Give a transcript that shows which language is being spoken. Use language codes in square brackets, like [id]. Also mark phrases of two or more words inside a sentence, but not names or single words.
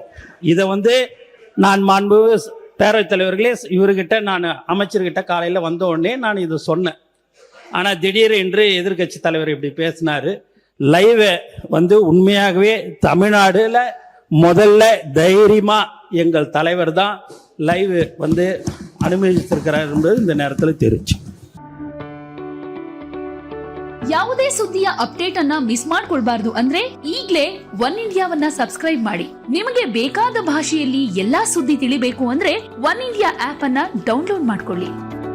[ta] இதை நான் மாண்பு பேரவைத் தலைவர்களே, இவர்கிட்ட நான் அமைச்சர்கிட்ட காலையில் வந்த உடனே நான் இதை சொன்னேன். ஆனால் திடீரென்று எதிர்கட்சி தலைவர் இப்படி பேசினார். லைவை உண்மையாகவே தமிழ்நாடுல முதல்ல தைரியமாக எங்கள் தலைவர் தான் லைவ் அனுமதித்திருக்கிறார் என்பது இந்த நேரத்தில் தெரிஞ்சு. [kn] ಯಾವುದೇ ಸುದ್ದಿಯ ಅಪ್ಡೇಟ್ ಅನ್ನ ಮಿಸ್ ಮಾಡ್ಕೊಳ್ಬಾರ್ದು ಅಂದ್ರೆ ಈಗ್ಲೇ ಒನ್ ಇಂಡಿಯಾವನ್ನ ಸಬ್ಸ್ಕ್ರೈಬ್ ಮಾಡಿ. ನಿಮಗೆ ಬೇಕಾದ ಭಾಷೆಯಲ್ಲಿ ಎಲ್ಲಾ ಸುದ್ದಿ ತಿಳಿಬೇಕು ಅಂದ್ರೆ ಒನ್ ಇಂಡಿಯಾ ಆಪ್ ಅನ್ನ ಡೌನ್ಲೋಡ್ ಮಾಡ್ಕೊಳ್ಳಿ.